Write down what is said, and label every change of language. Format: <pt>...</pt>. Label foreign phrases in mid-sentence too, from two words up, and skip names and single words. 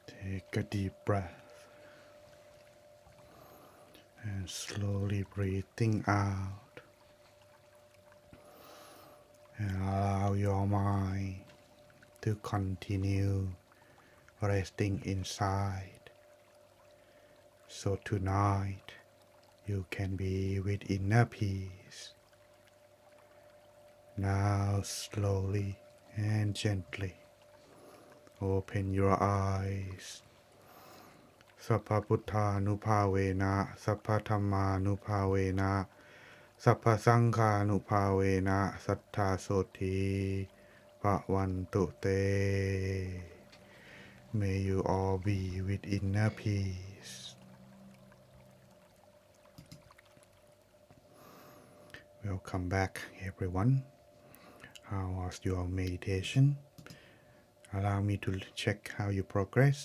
<en>Take a deep breath and slowly breathing out, and allow your mind to continue resting inside. So tonight you can be with inner peace. Now slowly and gently open your eyes.</en> <pi>Sappa Putthanuภาเวนะ Sappa Dhammanuภาเวนะ Sappa Sanghanuภาเวนะ Sattha Soti Bhavantu Te.</pi> <en>May you all be with inner peace. Welcome back, everyone. How was your meditation? Allow me to check how you progressed.</en>